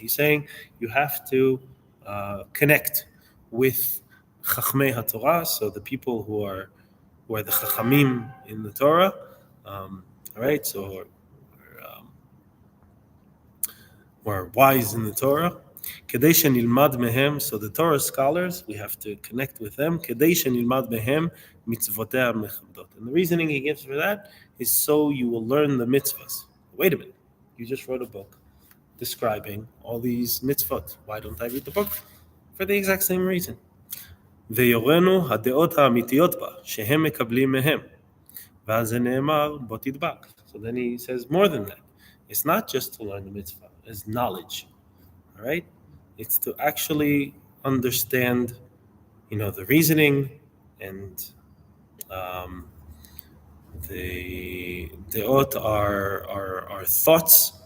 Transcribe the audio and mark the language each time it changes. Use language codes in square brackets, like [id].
[en] He's saying you have to connect with [he] חכמי התורה, [en] so the people who are the chachamim in the Torah, all right, so we're wise in the Torah. [he] כדי שנלמד מהם, [en] so the Torah scholars, we have to connect with them. [he] כדי שנלמד מהם מצוותיה המכבדות. [en] And the reasoning he gives for that is so you will learn the mitzvahs. Wait a minute, you just wrote a book. describing all these mitzvot. Why don't I read the book? For the exact same reason. [he] ויורנו הדעות האמיתיות בה, שהם מקבלים מהם. ואז זה נאמר, בוא תדבק. [en] So then he says more than that. It's not just to learn the mitzvah, it's knowledge. All right? It's to actually understand, the reasoning and the deot are thoughts.